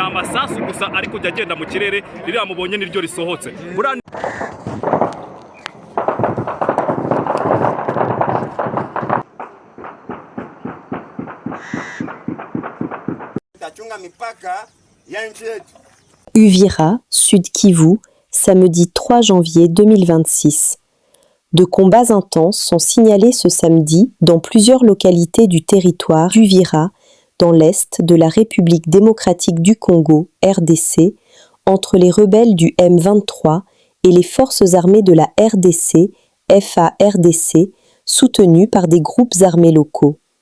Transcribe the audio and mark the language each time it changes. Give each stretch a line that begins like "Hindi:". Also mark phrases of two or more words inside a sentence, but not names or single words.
Kinyarwanda: isasu gusa ariko jya agenda mu kirere ririya mubonye niryo risohotse.
French: Uvira, Sud Kivu, samedi 3 janvier 2026. De combats intenses sont signalés ce samedi dans plusieurs localités du territoire d'Uvira, dans l'est de la République démocratique du Congo, RDC, entre les rebelles du M23 et les forces armées de la RDC, FARDC, soutenues par des groupes armés locaux.